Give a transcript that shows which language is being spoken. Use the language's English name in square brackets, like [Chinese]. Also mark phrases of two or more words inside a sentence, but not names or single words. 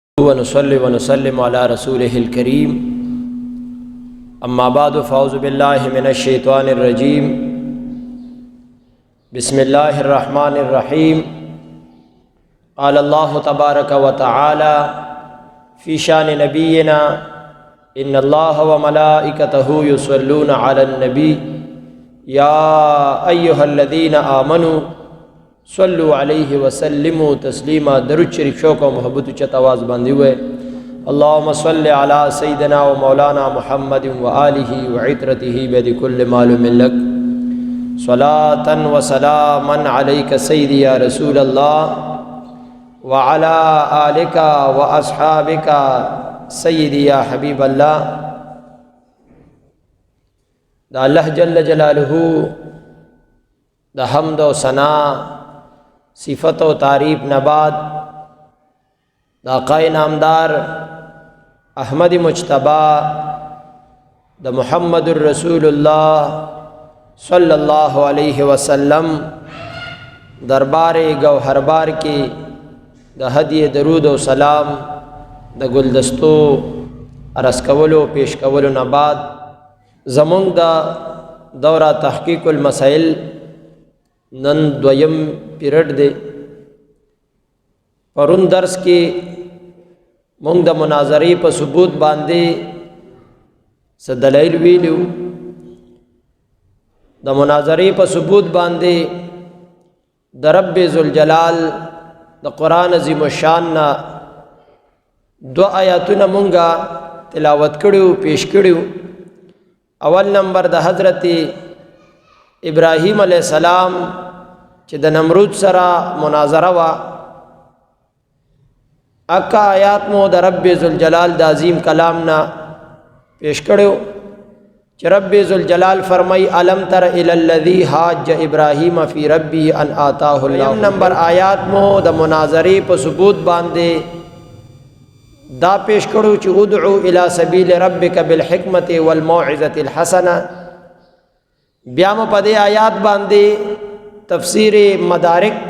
[Arabic] ونصلي ونسلم على رسوله الكريم أما بعد فأعوذ بالله من الشيطان الرجيم بسم الله الرحمن الرحيم قال الله تبارك وتعالى في شان نبينا إن الله وملائكته يصلون على النبي يا أيها الذين آمنوا صلو علیہ وسلم تسلیما [Urdu] درود شریف شوق و محبت چت آواز باندھی ہوئے [Arabic] اللهم صل علی سیدنا و مولانا محمد و آلہ و عطرتہ بید کل معلوم لک صلاۃ و سلاما علیک سیدی یا رسول اللہ وعلی آلک و اصحابک سیدی یا حبیب اللہ [Pashto] دا [Arabic] اللہ جل جلالہ [Pashto] دا حمد و ثنا صفت و تعریف نباد دا آقائے نامدار احمد مجتبی دا محمد الرسول اللہ [Arabic] صلی اللہ علیہ وسلم [Pashto] دربار گوہر بار کی دا ہدی درود و سلام دا گلدستو عرض کولو پیش کولو نباد زمونگ دا دورہ تحقیق المسائل نن دویم پیریڈ دے پرون درس کی مونگ دا مناظری پا ثبوت باندے سے دلائل ویلیو دا مناظری پا ثبوت باندے دا رب ذوالجلال دا قرآن عظیم الشان نا دو آیاتنا مونگا تلاوت کریو پیش کریو اول نمبر دا حضرت ابراہیم [Arabic] علیہ السلام [Pashto] چې د نمرود سره مناظره وا اکا آیات مو د رب ذوالجلال د عظیم کلام نا پیش کړو چې رب ذوالجلال فرمای [Arabic] الم تر الی الذی حاج ابراہیم فی ربی ان آتاه الله [Pashto] نمبر آیات مو د مناظره په ثبوت باندې دا پیش کړو چې [Arabic] ادعو الی سبیل ربک بالحکمت والموعظه الحسنه [Pashto] بیا مو په دې آیات باندې تفسیر مدارک